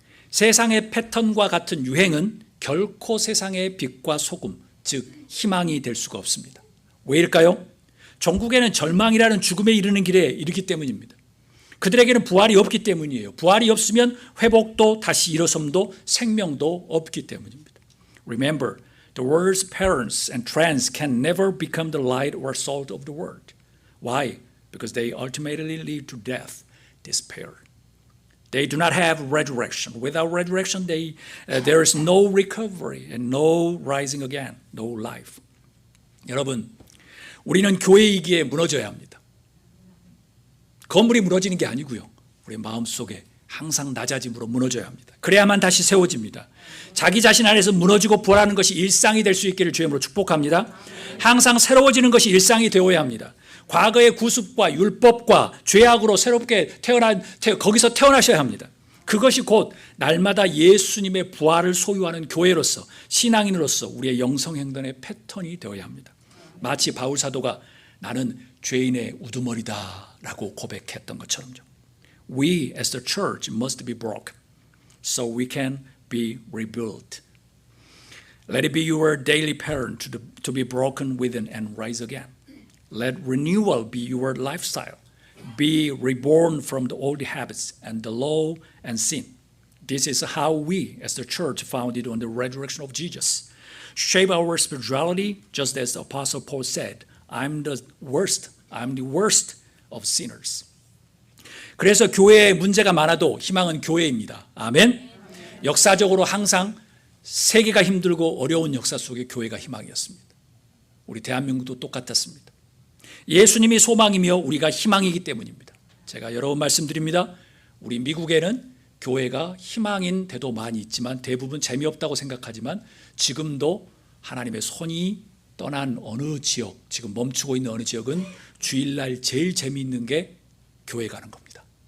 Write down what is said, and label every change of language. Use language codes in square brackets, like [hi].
[ko] 세상의 패턴과 같은 유행은 결코 세상의 빛과 소금, 즉 희망이 될 수가 없습니다. 왜일까요? 종국에는 절망이라는 죽음에 이르는 길에 이르기 때문입니다. 그들에게는 부활이 없기 때문이에요. 부활이 없으면 회복도 다시 일어섬도 생명도 없기 때문입니다. [en] Remember, the world's patterns and trends can never become the light or salt of the world. Why? Because they ultimately lead to death, despair. They do not have resurrection. Without resurrection, there is no recovery and no rising again, no life. [ko] 여러분, 우리는 교회이기에 무너져야 합니다. 건물이 무너지는 게 아니고요. 우리 마음속에 항상 낮아짐으로 무너져야 합니다. 그래야만 다시 세워집니다. 자기 자신 안에서 무너지고 부활하는 것이 일상이 될 수 있기를 주님으로 축복합니다. 항상 새로워지는 것이 일상이 되어야 합니다. 과거의 구습과 율법과 죄악으로 새롭게 거기서 태어나셔야 합니다. 그것이 곧 날마다 예수님의 부활을 소유하는 교회로서 신앙인으로서 우리의 영성행동의 패턴이 되어야 합니다. 마치 바울 사도가 나는 죄인의 우두머리다 라고 고백했던 것처럼요. [en] We as the church must be broken so we can be rebuilt. Let it be your daily pattern to be broken within and rise again. Let renewal be your lifestyle. Be reborn from the old habits and the law and sin. This is how we, as the church founded on the resurrection of Jesus, shape our spirituality, just as the Apostle Paul said, I'm the worst of sinners. [ko] 그래서 교회에 문제가 많아도 희망은 교회입니다. 아멘. 역사적으로 항상 세계가 힘들고 어려운 역사 속에 교회가 희망이었습니다. 우리 대한민국도 똑같았습니다. 예수님이 소망이며 우리가 희망이기 때문입니다. 제가 여러 번 말씀드립니다. 우리 미국에는 교회가 희망인 데도 많이 있지만 대부분 재미없다고 생각하지만 지금도 하나님의 손이 떠난 어느 지역, 지금 멈추고 있는 어느 지역은 주일날 제일 재미있는 게 교회 가는 겁니다.